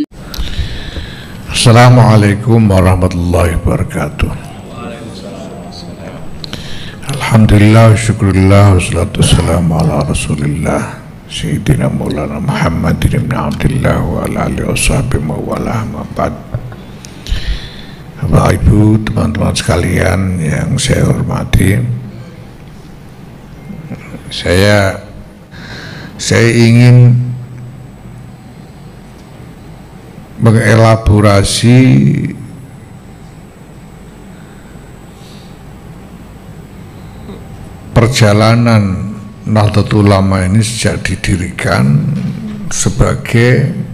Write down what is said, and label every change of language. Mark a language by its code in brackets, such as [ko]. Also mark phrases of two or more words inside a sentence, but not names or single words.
[ar] السلام عليكم ورحمة الله وبركاته. الحمد لله شكرا لله والصلاة والسلام على رسول الله سيدنا مولانا محمد بن عبد الله وعلى آله وصحبه ومن والاه أما بعد. [id] Bapak Ibu, teman-teman sekalian yang saya hormati, saya ingin mengelaborasi perjalanan Nahdlatul Ulama ini sejak didirikan sebagai